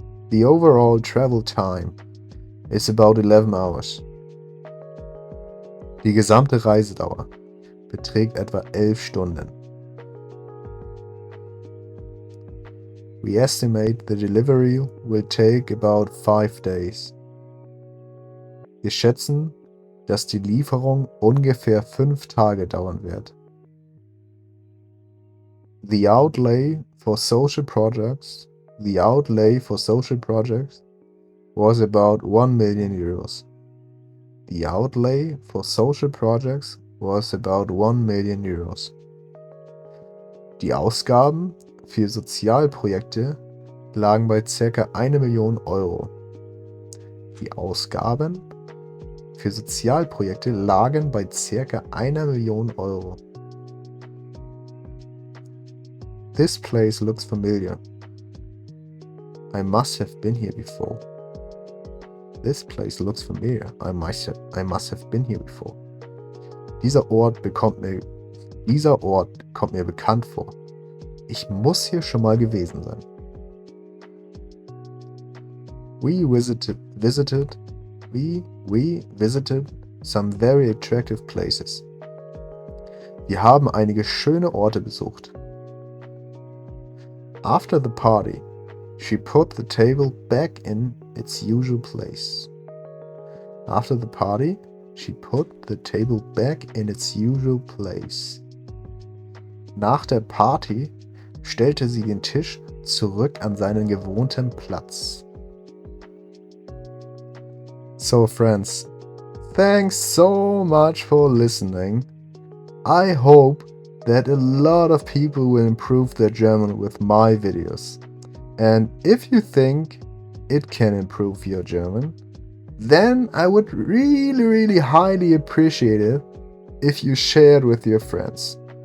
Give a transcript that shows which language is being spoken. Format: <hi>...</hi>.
<en>The overall travel time is about 11 hours.</en> <de>Die gesamte Reisedauer beträgt etwa 11 Stunden.</de> <en>We estimate the delivery will take about 5 days.</en> <de>Wir schätzen, dass die Lieferung ungefähr 5 Tage dauern wird.</de> <en>The outlay for social projects was about 1 million euros. The outlay for social projects was about 1 million euros.</en> <de>Die Ausgaben für Sozialprojekte lagen bei ca. 1 Million Euro. Die Ausgaben für Sozialprojekte lagen bei ca. 1 Million Euro.</de> <en>This place looks familiar. I must have been here before. This place looks familiar. I must have been here before.</en> <de>Dieser Ort kommt mir bekannt vor. Ich muss hier schon mal gewesen sein.</de> <en>We visited some very attractive places.</en> <de>Wir haben einige schöne Orte besucht.</de> <en>After the party, she put the table back in its usual place. After the party, she put the table back in its usual place.</en> <de>Nach der Party stellte sie den Tisch zurück an seinen gewohnten Platz.</de> <en>So friends, thanks so much for listening. I hope that a lot of people will improve their German with my videos. And if you think it can improve your German, then I would really highly appreciate it if you share it with your friends.</en>